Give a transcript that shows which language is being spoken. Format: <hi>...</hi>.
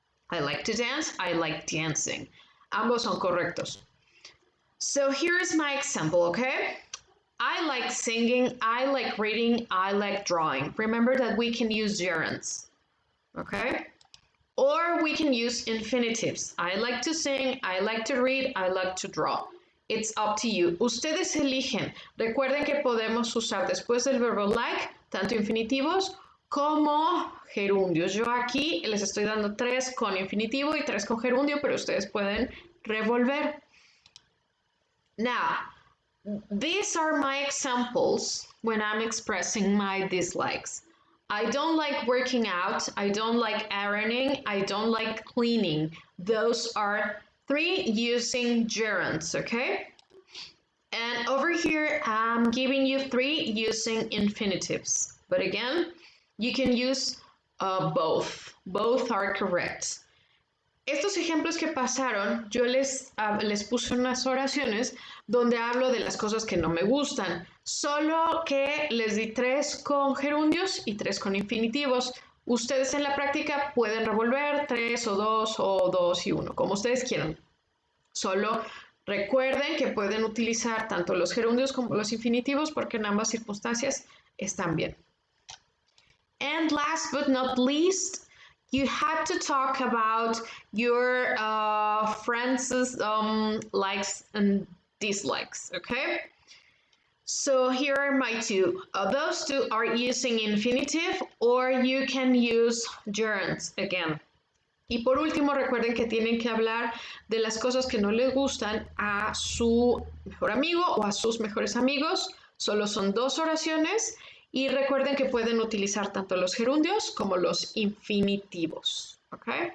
<en>I like to dance, I like dancing.</en> <es>Ambos son correctos.</es> <en>So here's my example, okay? I like singing, I like reading, I like drawing. Remember that we can use gerunds, okay? Or we can use infinitives. I like to sing, I like to read, I like to draw. It's up to you.</en> <es>Ustedes eligen. Recuerden que podemos usar después del verbo like tanto infinitivos como gerundios. Yo aquí les estoy dando 3 con infinitivo y 3 con gerundio, pero ustedes pueden revolver.</es> <en>Now, these are my examples when I'm expressing my dislikes. I don't like working out, I don't like ironing, I don't like cleaning. Those are 3 using gerunds, okay? And over here, I'm giving you 3 using infinitives. But again, you can use both. Both are correct.</en> <es>Estos ejemplos que pasaron, yo les puse unas oraciones donde hablo de las cosas que no me gustan, solo que les di 3 con gerundios y 3 con infinitivos. Ustedes en la práctica pueden revolver 3 o 2 y 1, como ustedes quieran. Solo recuerden que pueden utilizar tanto los gerundios como los infinitivos porque en ambas circunstancias están bien.</es> <en>And last but not least, you had to talk about your friends' likes and dislikes, okay? So here are my 2. Those 2 are using infinitive or you can use gerunds again.</en> <es>Y por último, recuerden que tienen que hablar de las cosas que no les gustan a su mejor amigo o a sus mejores amigos. Solo son 2 oraciones. Y recuerden que pueden utilizar tanto los gerundios como los infinitivos. ¿Ok?</es>